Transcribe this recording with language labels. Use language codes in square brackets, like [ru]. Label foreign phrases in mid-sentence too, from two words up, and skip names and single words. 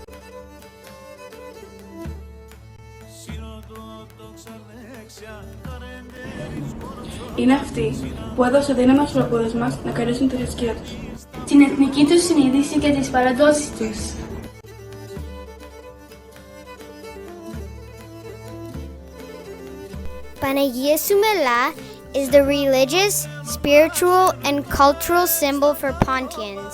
[el] Είναι αυτή που έδωσε δύναμη στους προπόδες μας να κερδίσουν τη θρησκεία τους, την εθνική τους συνείδηση και τις παραδόσεις τους. [en] Παναγία Soumela is the religious, spiritual, and cultural symbol for Pontians.